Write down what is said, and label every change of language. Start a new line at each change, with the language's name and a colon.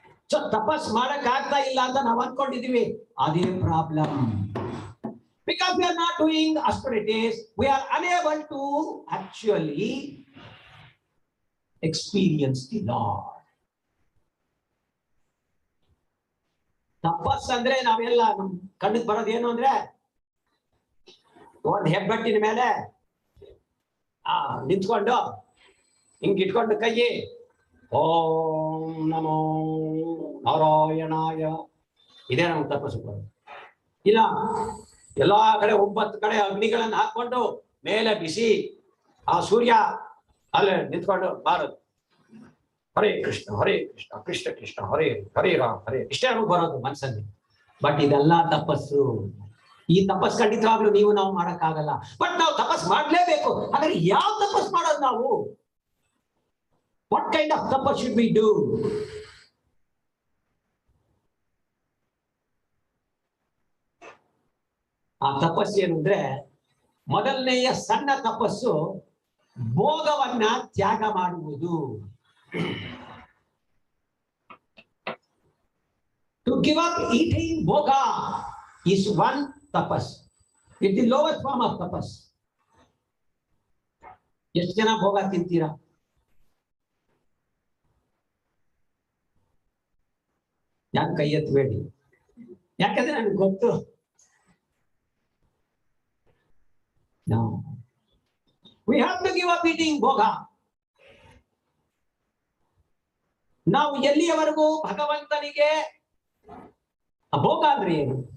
Kannada: So tapas ಮಾಡಕ್ ಆಗ್ತಾ ಇಲ್ಲ ಅಂತ ನಾವು ಅನ್ಕೊಂಡಿದೀವಿ. ಅದೇ problem.
English: Because we are not doing austerities, we are unable to actually experience the Lord.
Kannada: ತಪಸ್ ಅಂದ್ರೆ ನಾವೆಲ್ಲ ನಮ್ ಕಣ್ಣಿಗೆ ಬರೋದೇನು ಅಂದ್ರೆ ಒಂದ್ ಹೆಬ್ಬಟ್ಟಿನ ಮೇಲೆ ನಿಂತ್ಕೊಂಡು ಹಿಂಗ್ ಇಟ್ಕೊಂಡು ಕೈ ಓಂ ನಮೋ ನಾರಾಯಣಾಯ, ಇದೇ ನಮ್ಗೆ ತಪಸ್ಸು ಬರೋದು. ಇಲ್ಲ ಎಲ್ಲಾ ಕಡೆ 9 ಕಡೆ ಅಗ್ನಿಗಳನ್ನ ಹಾಕೊಂಡು ಮೇಲೆ ಬಿಸಿ ಆ ಸೂರ್ಯ ಅಲ್ಲೇ ನಿಂತ್ಕೊಂಡು ಬಾರದು ಹರೇ ಕೃಷ್ಣ ಕೃಷ್ಣ ಕೃಷ್ಣ ಹರೇ ಹರೇ ರಾಮ್ ಹರೇ, ಇಷ್ಟೇ ನಮ್ಗೆ ಬರೋದು ಮನಸ್ಸಲ್ಲಿ. ಬಟ್ ಇದೆಲ್ಲ ತಪಸ್ಸು. ಈ ತಪಸ್ ಖಂಡಿತವಾಗ್ಲೂ ನಾವು ಮಾಡಕ್ಕಾಗಲ್ಲ. ಬಟ್ ನಾವು ತಪಸ್ ಮಾಡ್ಲೇಬೇಕು. ಹಾಗಾದ್ರೆ ಯಾವ ತಪಸ್ ಮಾಡೋದು ನಾವು?
English: What kind of tapas should we do?
Kannada: ಆ ತಪಸ್ಸು ಏನು ಅಂದ್ರೆ ಮೊದಲನೆಯ ಸಣ್ಣ ತಪಸ್ಸು ಭೋಗವನ್ನ ತ್ಯಾಗ ಮಾಡುವುದು.
English: To give up eating bhoga is one tapas. It's the lowest form of tapas.
Kannada: ಎಷ್ಟು ಜನ ಭೋಗ ತಿಂತೀರಾ? ಯಾಕೆ ಕೈ ಎತ್ತಬೇಡಿ, ಯಾಕಂದ್ರೆ ನನಗೆ ಗೊತ್ತು.
English: No. We have to give up eating bhoga.
Kannada: ನಾವು ಎಲ್ಲಿಯವರೆಗೂ ಭಗವಂತನಿಗೆ ಭೋಗ ಅಂದ್ರೆ ಏನು?